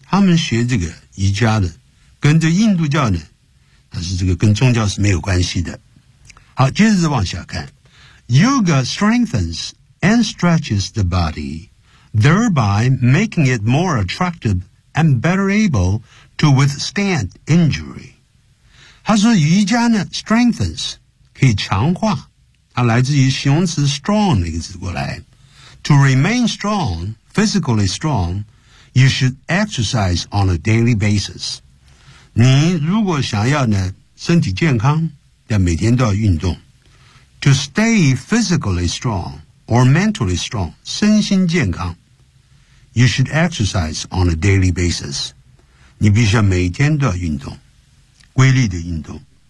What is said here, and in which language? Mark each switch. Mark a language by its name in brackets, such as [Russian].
[Chinese] 他们学这个瑜伽的跟这印度教呢，但是这个跟宗教是没有关系的。好，接着往下看， [English] Yoga strengthens and stretches the body, thereby making it more attractive and better able to withstand injury. [Chinese] 他说瑜伽呢 strengthens 可以强化，它来自于形容词 strong 那个字过来。 [English] To remain strong, physically strong, you should exercise on a daily basis. [Chinese] 你如果想要呢身体健康，要每天都要运动。 [English] To stay physically strong or mentally strong, [Chinese] 身心健康， [English] you should exercise on a daily basis. [Chinese] 你必须要每天都要运动，规律的运动。